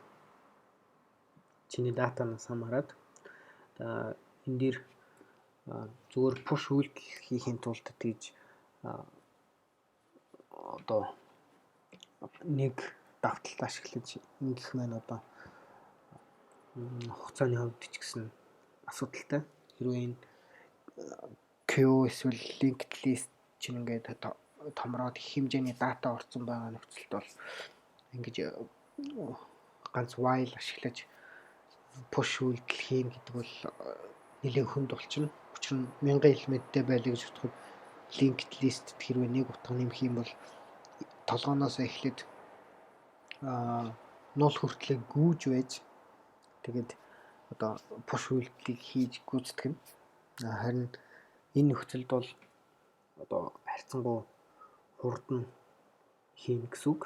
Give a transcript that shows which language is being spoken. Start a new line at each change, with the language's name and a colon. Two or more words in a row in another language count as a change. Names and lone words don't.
Mongolian: Чиний датанаас хамаарат энэ дээр зүгээр push үйлдэл хийхин тулд тэгж одоо нэг давталт ашиглаж ингэх маань одоо хугацааны хувьд ч гэсэн асуудалтай. Хэрвээ энэ queue эсвэл
English: linked list
Mongolian: чинь ингээд томроод их хэмжээний дата орсон байгаа нөхцөлд бол ингэж ганц while ашиглаж push үйлдэл хийн гэдэг бол нэлээд хүнд болчихно. Учир нь 1000 элементтэй байлаа гэж бодоход
English: linked list
Mongolian: хэрвээ нэг утга нэмэх юм бол толгооноос эхлээд нол хүртлэх гүйж байж тэгээд одоо push үйлдэлийг хийж гүйцэтгэх нь. Харин энэ нөхцөлд бол одоо харьцангуй хурдан хийн гэсэн үг.